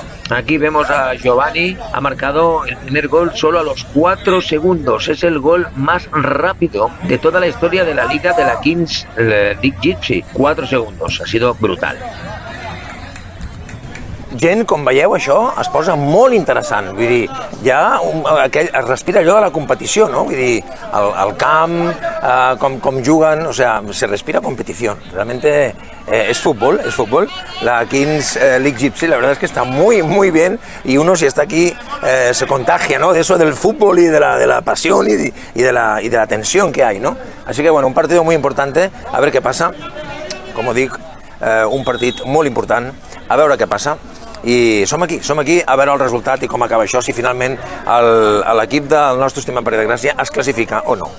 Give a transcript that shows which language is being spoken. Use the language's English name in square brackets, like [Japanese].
[Spanish] Aquí vemos a Giovanni, ha marcado el primer gol solo a los 4 segundos. Es el gol más rápido de toda la historia de la liga de la Kings League Gypsy. 4 segundos, ha sido brutal. [Catalan] Gent, com veieu, això es posa molt interessant. Vull dir, es respira allò de la competició, no? Vull dir, el camp, com juguen, [Spanish] o sea, se respira competición. Realmente es fútbol. La Kings League Gypsy, la verdad es que está muy bien y uno si está aquí se contagia, ¿no? De eso del fútbol y de la pasión y de la tensión que hay, ¿no? Así que, bueno, un partido muy importante, a ver qué pasa. [Catalan] Com dic, un partit molt important, a veure què passa. I som aquí a veure el resultat i com acaba això, si finalment l'equip del nostre estimat Parell de Gràcia es classifica o no.